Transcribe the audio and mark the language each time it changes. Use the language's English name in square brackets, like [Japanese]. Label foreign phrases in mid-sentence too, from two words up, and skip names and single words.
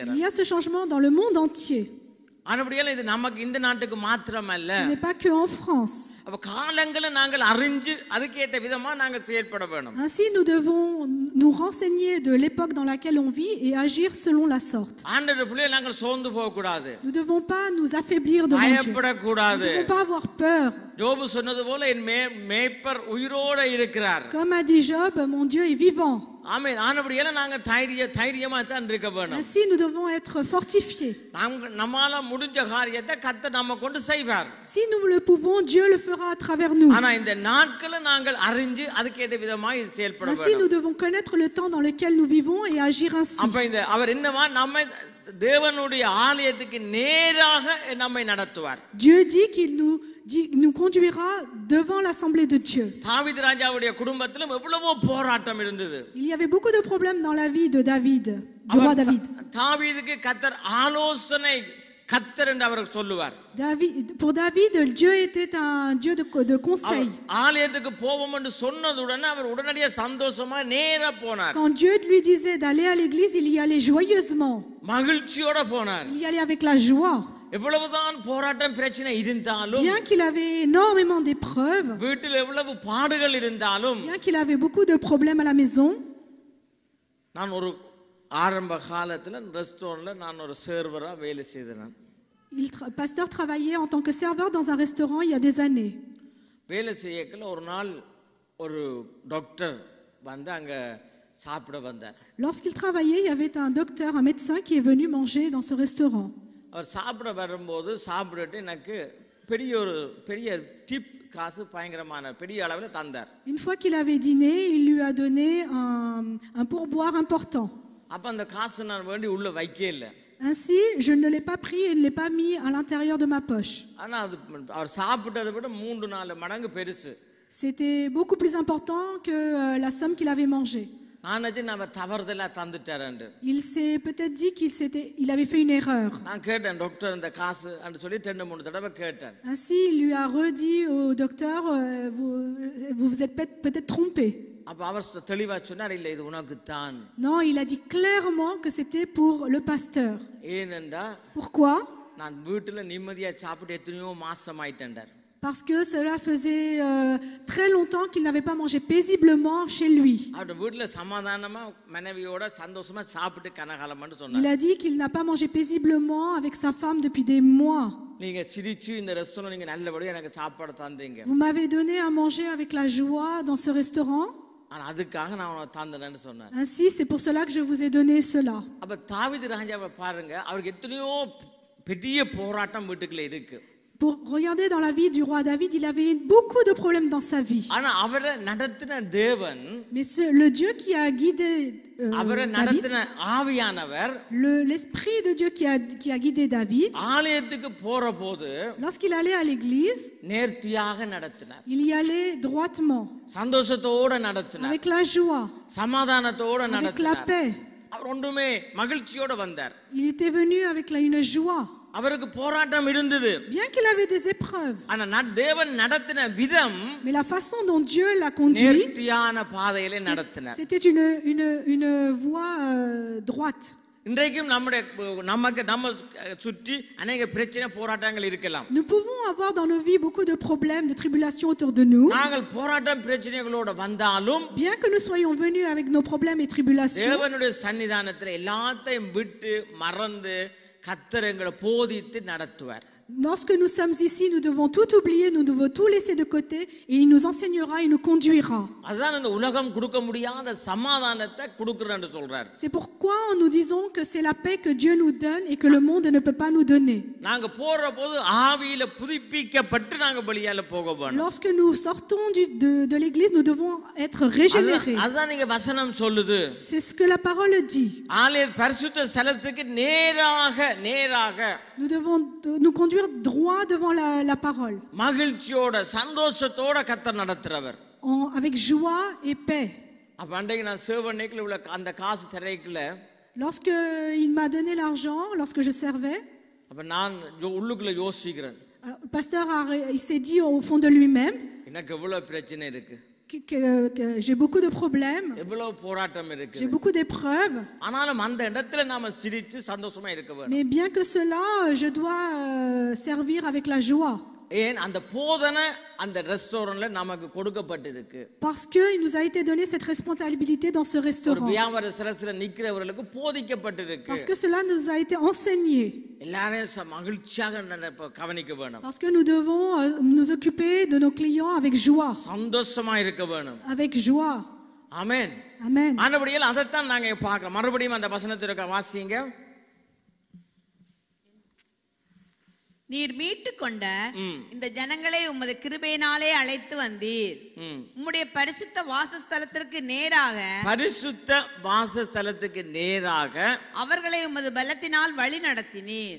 [French] Il y a ce changement dans le monde entier. [Tamil] ஆனபடியால இது நமக்கு இந்த நாட்டுக்கு மாத்திரமல்ல. [French] Ce n'est pas que en France. [Tamil] அப்ப காலங்களை நாங்கள் அறிஞ்சு அதுக்கேற்ற விதமா நாங்கள் செயல்பட வேணும். [French] Ainsi, nous devons nous renseigner de l'époque dans laquelle on vit et agir selon la sorte. [Tamil] ஆண்டவருடைய பிள்ளைகள் நாங்கள் சோர்ந்து போக கூடாது. [French] Nous ne devons pas nous affaiblir devant Dieu. [Tamil] பயப்பட கூடாது. [French] Nous ne devons pas avoir peur. [Tamil] யோபு சொன்னது போல என் மேய்ப்பர் உயிரோட இருக்கிறார். [French] Comme a dit Job, mon Dieu est vivant. [Tamil] ஆமென். ஆனபடியால நாங்க தைரியமா தான் இருக்க வேணும். [French] Ainsi, nous devons être fortifiés. [Tamil] நம்மால முடிஞ்ச காரியத்தை கர்த்தர் நம்ம கொண்டு செய்வார். [French] Si nous le pouvons, Dieu le fera à travers nous. [Tamil] ஆனா இந்த நாட்களை நாங்கள் அறிஞ்சு அதுக்கேற்ற விதமாய் செயல்பட வேண்டும். [French] Ainsi, nous devons connaître le temps dans lequel nous vivons et agir ainsi. [Tamil] அப்ப இந்த அவர் என்னவா நம்ம தேவனுடைய ஆலயத்துக்கு நேராக நம்மை நடத்துவார். [French] Dieu dit qu'il nous conduira devant l'assemblée de Dieu. [Tamil] தாவீது ராஜாவுடைய குடும்பத்திலும் எவ்வளவோ போராட்டம் இருந்தது. [French] Il y avait beaucoup de problèmes dans la vie de David, du roi David. [Tamil] தாவீதுக்கு கர்த்தர் ஆலோசனை கர்த்தர் என்று அவர் சொல்லுவார். [French] Pour David, Dieu était un Dieu de conseil. [Tamil] ஆலயத்துக்கு போவோம் என்று சொன்னதுடனே அவர் உடனடியாக சந்தோஷமா நேரா போனார். [French] Quand Dieu lui disait d'aller à l'église, il y allait joyeusement. [Tamil] மகிழ்ச்சியோட போனார். [French] Il y allait avec la joie. [Tamil] எவ்வளவுதான் போராட்டம் பிரச்சனை இருந்தாலும், [French] bien qu'il avait énormément d'épreuves, [Tamil] வீட்டில் எவ்வளவு பாடுகள் இருந்தாலும், [French] bien qu'il avait beaucoup de problèmes à la maison, [Tamil] நான் ஒரு ஆரம்ப காலத்துல ரெஸ்டாரண்ட்ல நான் ஒரு சர்வரா வேலை செய்தேன். [French] Pasteur travaillait en tant que serveur dans un restaurant il y a des années. [Tamil] வேலை செய்யக்கல ஒரு நாள் ஒரு டாக்டர் வந்து அங்க சாப்பிட வந்தார். [French] Lorsqu'il travaillait, il y avait un docteur, un médecin qui est venu manger dans ce restaurant. [Tamil] அவர் சாப்பிட வரும்போது சாப்பிட்டுட்டு எனக்கு பெரிய டிப் காசு பயங்கரமான பெரிய அளவில் தந்தார். [French] Une fois qu'il avait dîné, il lui a donné un pourboire important. [Tamil] அப்ப அந்த காசு நான் வேண்டி உள்ள வைக்கவே இல்ல. [French] Ainsi, je ne l'ai pas pris et ne l'ai pas mis à l'intérieur de ma poche. [Tamil] ஆனா அது அவர் சாப்பிட்டதை விட 3-4 மடங்கு பெருசு. [French] C'était beaucoup plus important que la somme qu'il avait mangée. [Tamil] நான் நினைச்சேன் நான் தவறுதலா தந்துட்டாரேன்னு. [French] Il s'est peut-être dit qu'il avait fait une erreur. [Tamil] நான் கேட்டேன் டாக்டர் இந்த காசு என்று சொல்லி 2-3 தடவை கேட்டேன். [French] Ainsi, il lui a redit au docteur, vous vous êtes peut-être trompé. [Tamil] அப்ப அவர் தெளிவா சொன்னார், இல்ல இது உனக்கு தான். [French] Non, il a dit clairement que c'était pour le pasteur. [Tamil] ஏனென்றா [French] Pourquoi? [Tamil] நான் வீட்டுல நிம்மதியா சாப்பிட்டு எத்தனையோ மாசம் ஆயிட்டேன்டார். [French] Parce que cela faisait très longtemps qu'il n'avait pas mangé paisiblement chez lui. [Tamil] அவர் வீட்டுல சமாதானமா மனைவியோட சந்தோஷமா சாப்பிட்டு கனகாலம்னு [French] Il [Tamil] சொன்னார். [French] a dit qu'il n'a pas mangé paisiblement avec sa femme depuis des mois. [Tamil] நீங்க சிரிச்சு இந்த ரெஸ்டாரண்ட் நீங்க நல்லபடியா எனக்கு சாப்பாடு தந்தீங்க. [French] Vous m'avez donné à manger avec la joie dans ce restaurant. [Tamil] ஆனா அதுக்காக நான் உனக்கு தந்தேன்னு சொன்னார். [French] Ainsi, c'est pour cela que je vous ai donné cela. [Tamil] அப்ப தாவீது ராஜாவை பாருங்க, அவருக்கு எத்தனையோ பெரிய போராட்டம் வீட்டுக்குள்ள இருக்கு. [French] Pour regarder dans la vie du roi David, il avait beaucoup de problèmes dans sa vie. [Tamil] ஆனா அவரை நடத்தின தேவன், [French] Mais le Dieu qui a guidé [Tamil] அவரை [French] David, [Tamil] நடத்தின ஆவியானவர் [French] l'esprit de Dieu qui a guidé David, [Tamil] ஆலயத்துக்கு போற போது [French] lorsqu'il allait à l'église, [Tamil] நேர்த்தியாக நடத்தினார், [French] il y allait droitement, [Tamil] சந்தோஷத்தோட நடத்தினார், [French] avec la joie, [Tamil] சமாதானத்தோட [French] avec la [Tamil] நடத்தினார். [French] paix. [Tamil] அவர் ஒன்றுமே மகிழ்ச்சியோட வந்தார். [French] Il était venu avec une joie, [Tamil] அவருக்கு போராட்டம் இருந்தது. [French] bien qu'il avait des épreuves. [Tamil] ஆனா தேவன் நடத்தின விதம் [French] Mais la façon dont Dieu l'a conduit, [Tamil] நேர்த்தியான பாதையிலே நடத்தினார். [French] c'était une voie droite. [Tamil] இன்றைக்கும் நம்ம சுற்றி அநேக பிரச்சனை போராட்டங்கள் இருக்கலாம். [French] Nous pouvons avoir dans nos vies beaucoup de problèmes, de tribulations autour de nous. [Tamil] நாங்கள் போராட்டம் பிரச்சனைகளோட வந்தாலும் [French] Bien que nous soyons venus avec nos problèmes et tribulations, [Tamil] தேவனுடைய சன்னிதானத்தில் எல்லாத்தையும் விட்டு மறந்து கர்த்தர் எங்களை போதித்து நடத்துவார். [French] lorsque nous sommes ici, nous devons tout oublier, nous devons tout laisser de côté et il nous enseignera, il nous conduira. [Tamil] அதுதான் இந்த உலகம் கொடுக்க முடியாத சமாதானத்தை கொடுக்கிறேன்னு சொல்றார். [French] C'est pourquoi nous disons que c'est la paix que Dieu nous donne et que le monde ne peut pas nous donner. [Tamil] நாங்க போற போது ஆவியில புதுப்பிக்கப்பட்டு நாங்க பலியால போக வேண்டும். [French] Lorsque nous sortons de l'église, nous devons être régénérés. [Tamil] அதுதான் நீங்க வசனம் சொல்லுது. [French] C'est ce que la parole dit. [Tamil] ஆலய பரிசுத்த ஸ்தலத்துக்கு நேராக [French] Nous devons nous conduire droit devant la parole, [Tamil] மகிழ்ச்சியோட சந்தோஷத்தோட கர்த்தர் நடத்துறவர், [French] avec joie et paix. [Tamil] அப்ப அன்றைக்கு நான் சேவனைக்குள்ள உள்ள அந்த காசு தரைக்குள்ள, [French] Lorsque il m'a donné l'argent, lorsque je servais, [Tamil] அப்ப நான் உள்ளுக்குள்ள யோசிக்கிறேன், [French] alors, le pasteur il s'est dit au fond de lui-même [Tamil] எனக்கு எவ்வளவு பிரச்சனை இருக்கு, [French] que j'ai beaucoup de problèmes, [Tamil] எவ்வளவு போராட்டம் இருக்கு, [French] j'ai beaucoup d'épreuves, [Tamil] ஆனாலும் அந்த இடத்துல நாம சிரிச்சு சந்தோஷமா இருக்க வேண்டும். [French] mais bien que cela, je dois servir avec la joie. [Tamil] ஏன் அந்த போதனை அந்த ரெஸ்டாரண்ட்ல நமக்கு கொடுக்கப்பட்டிருக்கு. [French] Parce que il nous a été donné cette responsabilité dans ce [Tamil] ஒரு [French] restaurant. [Tamil] வியாபார சரஸ்ல நிக்கிறவர்களுக்கு போதிக்கப்பட்டிருக்கு. [French] Parce que cela nous a été enseigné. [Tamil] எல்லாரையும் மகிழ்ச்சியாக கவனிக்க வேணும். [French] Parce que nous devons nous occuper de nos clients avec joie. [Tamil] சந்தோஷமா இருக்க வேணும். [French] Avec joie. [Tamil] ஆமென். [French] Amen. [Tamil] ஆனபடியால் அதைத்தான் நாங்க பார்க்கிறோம். மறுபடியும் அந்த வசனத்தை வாசிங்க. நீர் மீட்டு கொண்ட இந்த ஜனங்களை உமது கிருபையினாலே அழைத்து வந்தீர். உம்முடைய பரிசுத்த வாசஸ்தலத்திற்கு நேராக அவர்களை உமது பலத்தினால் வழி நடத்தினீர்.